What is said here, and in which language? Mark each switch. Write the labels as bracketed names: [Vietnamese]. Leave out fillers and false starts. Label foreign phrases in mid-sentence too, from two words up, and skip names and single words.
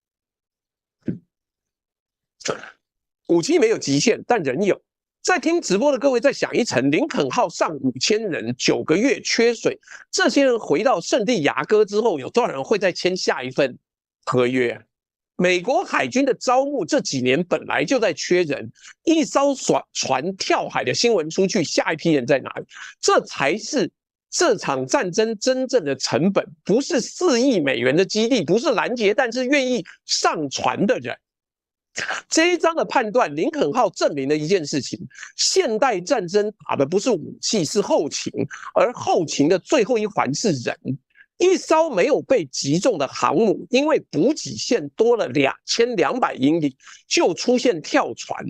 [Chinese] 武器沒有極限，但人有。在聽直播的各位再想一層，林肯號上5000人，9個月缺水，這些人回到聖地亞哥之後，有多少人會再簽下一份合約？美國海軍的招募這幾年本來就在缺人，一艘船跳海的新聞出去，下一批人在哪裡？這才是這場戰爭真正的成本，不是4億美元的基地，不是攔截，但是願意上船的人。這一章的判斷，林肯號證明了一件事情：現代戰爭打的不是武器，是後勤，而後勤的最後一環是人。一艘沒有被擊中的航母，因為補給線多了2200英里，就出現跳船。